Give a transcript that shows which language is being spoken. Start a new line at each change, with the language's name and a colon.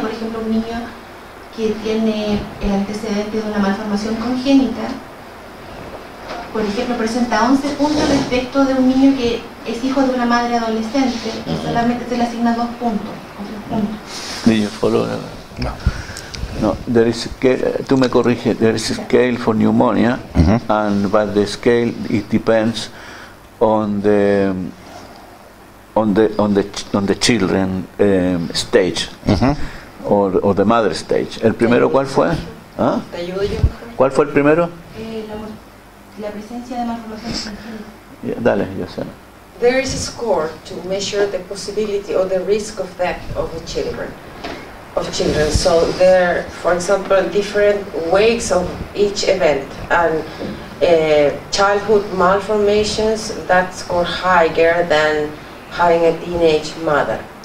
Spanish: Por ejemplo, un niño que tiene el antecedente de una malformación congénita, por ejemplo, presenta 11 puntos respecto de un niño que es hijo de una madre adolescente y solamente se le asigna 2 puntos o 3 puntos.
English: Did you follow? No, there is
Spanish: tú me corriges,
English: there is a scale for pneumonia, but the scale, it depends on the on the children stage, or the mother stage.
Spanish: ¿El primero cuál fue? ¿Ah? ¿Te ayudo yo? ¿Cuál fue el primero? La presencia de malformaciones congénitas. Dale, yo sé.
English: There is a score to measure the possibility or the risk of death of the children. So there, for example, different weights of each event, and childhood malformations that score higher than having a teenage mother.